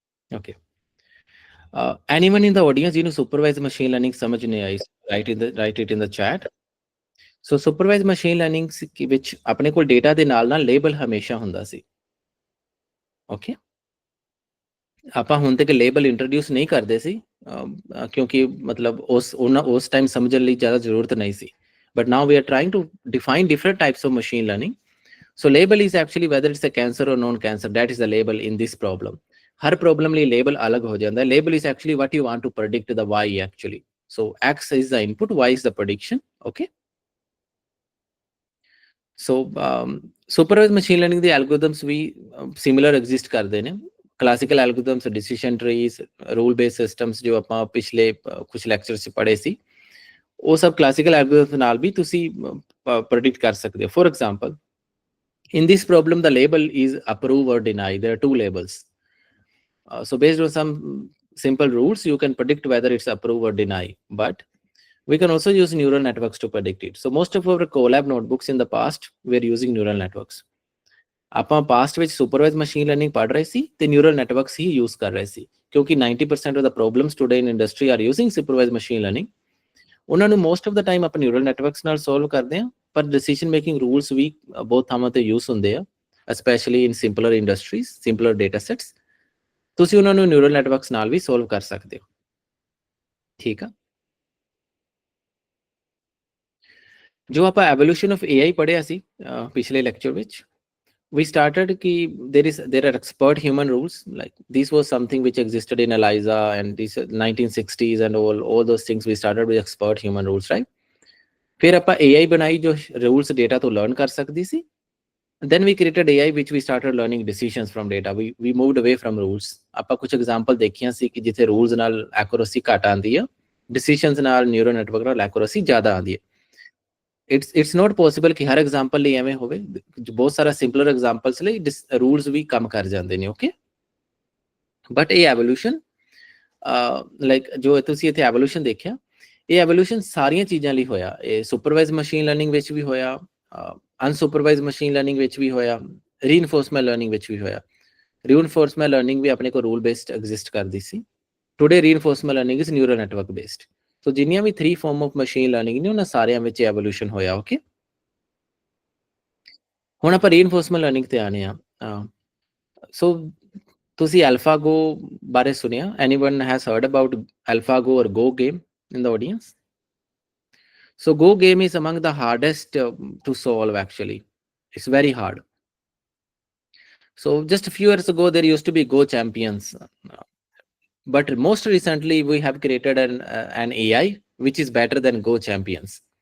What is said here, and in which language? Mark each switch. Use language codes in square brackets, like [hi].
[en] Okay. Anyone in the audience [pa] ਜਿਹਨੂੰ [en] supervised machine learning [pa] ਸਮਝ ਨਹੀਂ ਆਈ, [en] Write it in the chat. [pa] So ਸੁਪਰਵਾਈਜ਼ਡ machine learning ਵਿੱਚ ਆਪਣੇ ਕੋਲ ਡੇਟਾ ਦੇ ਨਾਲ ਲੇਬਲ ਹਮੇਸ਼ਾ ਹੁੰਦਾ ਸੀ. ਓਕੇ. ਆਪਾਂ ਹੁਣ ਤੱਕ ਲੇਬਲ ਇੰਟਰੋਡਿਊਸ ਨਹੀਂ ਕਰਦੇ ਸੀ ਕਿਉਂਕਿ ਮਤਲਬ ਉਸ ਟਾਈਮ ਸਮਝਣ ਲਈ ਜ਼ਿਆਦਾ ਜ਼ਰੂਰਤ ਨਹੀਂ ਸੀ. [en] But now we are trying to define different types of machine learning. So label is actually whether it's a cancer or non-cancer. That is the label in this problem. [pa] हर problem ਲਈ label ਅਲੱਗ ਹੋ ਜਾਂਦਾ ਹੈ. [en] Label is actually what you want to predict the Y actually. So X is the input, Y is the prediction. Okay. So supervised machine learning the algorithms we similar exist [pa] ਕਰਦੇ ਨੇ. [en] Classical algorithms, decision trees, rule based systems [pa] ਜੋ ਆਪਾਂ ਪਿਛਲੇ ਕੁਝ lectures 'ਚ ਪੜ੍ਹੇ ਸੀ, ਉਹ ਸਭ ਕਲਾਸੀਕਲ ਐਲਗੋਰਿਥਮ ਨਾਲ ਵੀ ਤੁਸੀਂ ਪ੍ਰੈਡਿਕਟ ਕਰ ਸਕਦੇ ਹੋ. [en] For example, in this problem the label is approve or deny. There are two labels. So based on some simple rules you can predict whether it's approve or deny, but we can also use neural networks to predict it. So most of our Colab notebooks in the past were using neural networks. [pa] ਆਪਾਂ past ਵਿੱਚ ਸੁਪਰਵਾਈਜ਼ਡ machine learning ਪੜ੍ਹ ਰਹੇ ਸੀ ਤੇ neural networks ਹੀ use ਕਰ ਰਹੇ ਸੀ ਕਿਉਂਕਿ [en] 90% of the problems today in industry are using supervised machine learning. [pa] ਉਹਨਾਂ ਨੂੰ ਮੋਸਟ ਆਫ ਦਾ ਟਾਈਮ ਆਪਾਂ ਨਿਊਰਲ ਨੈਟਵਰਕਸ ਨਾਲ ਸੋਲਵ ਕਰਦੇ ਹਾਂ, ਪਰ ਡਿਸੀਜਨ ਮੇਕਿੰਗ ਰੂਲਸ ਵੀ ਬਹੁਤ ਥਾਵਾਂ ਤੇ ਯੂਜ਼ ਹੁੰਦੇ ਆ, [en] Specially in simpler industries, simpler data sets. [pa] ਤੁਸੀਂ ਉਹਨਾਂ ਨੂੰ ਨਿਊਰਲ ਨੈਟਵਰਕਸ ਨਾਲ ਵੀ ਸੋਲਵ ਕਰ ਸਕਦੇ ਹੋ। ਠੀਕ ਆ। ਜੋ ਆਪਾਂ ਐਵੋਲੂਸ਼ਨ ਆਫ AI ਪੜ੍ਹਿਆ ਸੀ ਪਿਛਲੇ ਲੈਕਚਰ ਵਿੱਚ, [en] we started ki there are expert human rules, like this was something which existed in ELIZA and these 1960s and all those things. We started with expert human rules, right? [pa] फिर ਆਪਾਂ AI ਬਣਾਈ ਜੋ rules data ਤੋਂ learn ਕਰ ਸਕਦੀ ਸੀ। [en] Then we created AI which we started learning decisions from data. We moved away from rules. [pa] ਆਪਾਂ ਕੁਝ example ਦੇਖੀਆਂ ਸੀ ਕਿ ਜਿੱਥੇ ਰੂਲਸ ਨਾਲ ਐਕੂਰੇਸੀ ਘੱਟ ਆਉਂਦੀ ਆ, ਡਿਸੀਜਨਸ ਨਾਲ ਨਿਊਰਲ ਨੈਟਵਰਕ ਨਾਲ ਐਕੂਰੇਸੀ ਜ਼ਿਆਦਾ ਆਉਂਦੀ ਹੈ। [en] it's not possible [pa] ਕਿ ਹਰ ਐਗਜ਼ਾਮਪਲ ਲਈ ਐਵੇਂ ਹੋਵੇ। ਬਹੁਤ ਸਾਰਾ ਸਿੰਪਲਰ ਐਗਜ਼ਾਮਪਲਸ ਲਈ ਰੂਲਸ ਵੀ ਕੰਮ ਕਰ ਜਾਂਦੇ ਨੇ। ਓਕੇ, ਬਟ ਇਹ ਐਵੋਲੂਸ਼ਨ ਲਾਈਕ ਜੋ ਤੁਸੀਂ ਇੱਥੇ ਐਵੋਲੂਸ਼ਨ ਦੇਖਿਆ, ਇਹ ਐਵੋਲੂਸ਼ਨ ਸਾਰੀਆਂ ਚੀਜ਼ਾਂ ਲਈ ਹੋਇਆ। ਇਹ ਸੁਪਰਵਾਈਜ਼ ਮਸ਼ੀਨ ਲਰਨਿੰਗ ਵਿੱਚ ਵੀ ਹੋਇਆ, ਅਨਸੁਪਰਵਾਈਜ਼ ਮਸ਼ੀਨ ਲਰਨਿੰਗ ਵਿੱਚ ਵੀ ਹੋਇਆ, ਰੀਇਨਫੋਰਸਮੈਂਟ ਲਰਨਿੰਗ ਵਿੱਚ ਵੀ ਹੋਇਆ। ਰੀਇਨਫੋਰਸਮੈਂਟ ਲਰਨਿੰਗ ਵੀ ਆਪਣੇ ਕੋਲ ਰੂਲ ਬੇਸਡ ਐਗਜ਼ਿਸਟ ਕਰਦੀ ਸੀ। [en] Today reinforcement learning is neural network based. [pa] ਸੋ ਜਿੰਨੀਆਂ ਵੀ 3 ਫਾਰਮ ਆਫ ਮਸ਼ੀਨ ਲਰਨਿੰਗ ਨੇ ਉਹਨਾਂ ਸਾਰਿਆਂ ਵਿੱਚ ਐਵੋਲੂਸ਼ਨ ਹੋਇਆ। ਓਕੇ, ਹੁਣ ਆਪਾਂ ਰੀਇਨਫੋਰਸਮੈਂਟ ਲਰਨਿੰਗ ਤੇ ਆਨੇ ਆ। ਸੋ ਤੁਸੀਂ AlphaGo ਬਾਰੇ ਸੁਣਿਆ? [en] Anyone has heard about AlphaGo or Go game in the audience? So Go game is among the hardest to solve actually. It's very hard. So just a few years ago there used to be Go champions, but most recently we have created an AI which is better than Go champions.